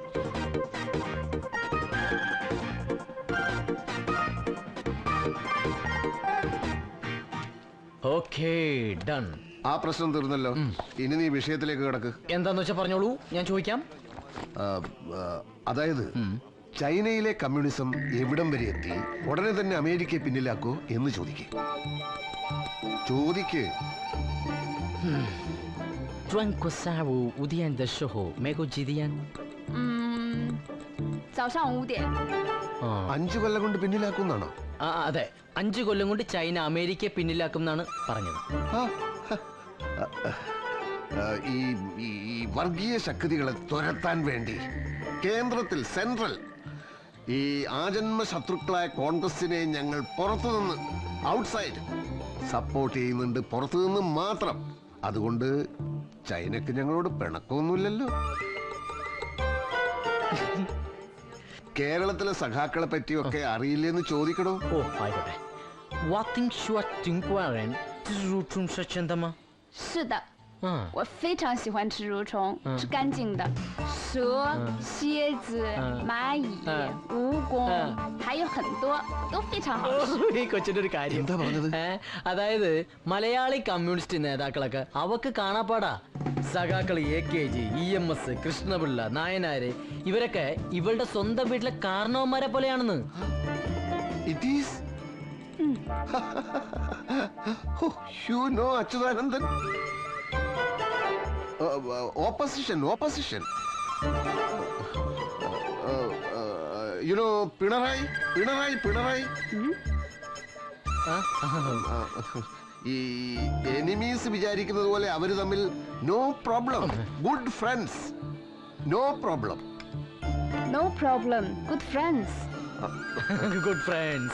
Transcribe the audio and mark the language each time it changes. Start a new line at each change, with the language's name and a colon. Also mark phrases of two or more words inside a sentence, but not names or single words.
English: Okay, done.
Malayalam: ആ പ്രശ്നം തീർന്നല്ലോ. ഇനി നീ വിഷയത്തിലേക്ക് കിടക്ക്. എന്താന്ന് വെച്ചാ പറഞ്ഞോളൂ, ഞാൻ ചോദിക്കാം. അതായത് ചൈനയിലെ കമ്മ്യൂണിസം എവിടം വരെ എത്തി, ഉടനെ തന്നെ അമേരിക്കയെ പിന്നിലാക്കോ എന്ന് ചോദിക്കേ. ചോദിക്ക്.
Chinese: 专国下午5点的时候，美国几点？早上5点。
Malayalam: 5 കൊല്ലം കൊണ്ട് പിന്നിലാക്കുന്നാണോ? ആ അതെ, 5 കൊല്ലം കൊണ്ട് ചൈന അമേരിക്കയെ പിന്നിലാക്കും എന്നാണ് പറഞ്ഞത്. ഈ വർഗീയ ശക്തികളെ തുരത്താൻ വേണ്ടി കേന്ദ്രത്തിൽ സെൻട്രൽ ഈ ആജന്മ ശത്രുക്കളായ കോൺഗ്രസിനെ ഞങ്ങൾ പുറത്തുനിന്ന്
English: outside support
Malayalam: ചെയ്യുന്നുണ്ട്, പുറത്തുനിന്ന് മാത്രം. അതുകൊണ്ട് ചൈനക്ക് ഞങ്ങളോട് പിണക്കമൊന്നുമില്ലല്ലോ. കേരളത്തിലെ സഖാക്കളെ പറ്റിയൊക്കെ അറിയില്ലെന്ന് ചോദിക്കണോ? ഓ ആയിക്കോട്ടെ.
Chinese: 是的，我非常喜欢吃蠕虫，是干净的。蛇、蝎子、蚂蚁、蜈蚣，还有很多都非常好吃。
Malayalam: ഈ കൊച്ചിന്റെ ഒരു കാര്യം എന്താ പറഞ്ഞത്? അതായത് മലയാളി കമ്മ്യൂണിസ്റ്റ് നേതാക്കളൊക്കെ അവക്ക് കാണാപ്പാടാ. സഖാക്കൾ AKG, EMS, കൃഷ്ണപിള്ള, നായനാര് ഇവരൊക്കെ ഇവളുടെ സ്വന്തം വീട്ടിലെ കാരണവന്മാരെ പോലെയാണെന്ന്.
English: It is. You know അച്യുതാനന്ദൻ. Opposition. You know പിണറായി.
Malayalam: ഈ എനിമീസ് വിചാരിക്കുന്നത് പോലെ അവര് തമ്മിൽ
English: no problem, good friends. No problem. No problem. Good friends. good friends